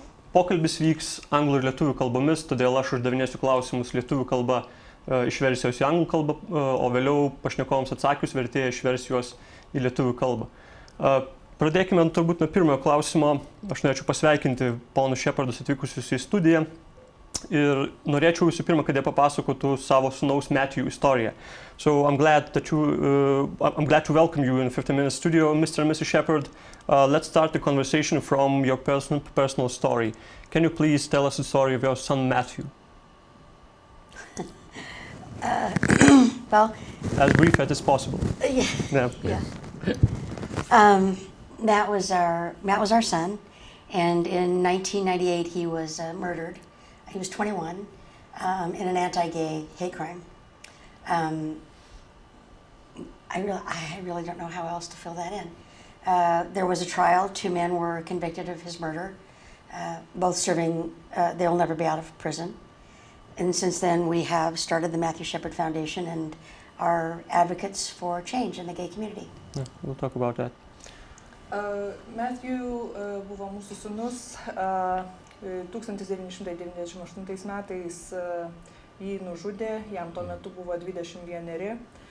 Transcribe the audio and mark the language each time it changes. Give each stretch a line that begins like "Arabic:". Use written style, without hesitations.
Lithuanian: Pokalbis vyks anglų ir lietuvių kalbomis, todėl aš uždavinėsiu klausimus lietuvių kalba iš versijos į anglų kalbą, o vėliau pašnekovams atsakius vertėja išvers juos į lietuvių kalbą. Pradėkime turbūt nuo pirmojo klausimo. Aš norėčiau pasveikinti ponus Shepardus atvykusius į studiją ir norėčiau visų pirma, kad jie papasakotų savo sūnaus Matthew istoriją.
English: So I'm glad to welcome you in 15-minute studio, Mr. and Mrs. Shepard. Let's start the conversation from your personal story. Can you please tell us the story of your son Matthew? Well, as brief as is possible. Yeah. Matt was our son, and in 1998 he was murdered. He was 21 in an anti-gay hate crime. I really don't know how else to fill that in. There was a trial. 2 men were convicted of his murder, both serving. They'll never be out of prison. And since then, we have started the Matthew Shepard Foundation and are advocates for change in the gay community. Yeah, we'll talk about that.
Lithuanian: Matthew buvo mūsų sūnus. 1998 metais jį nužudė, jam tuo metu buvo 21.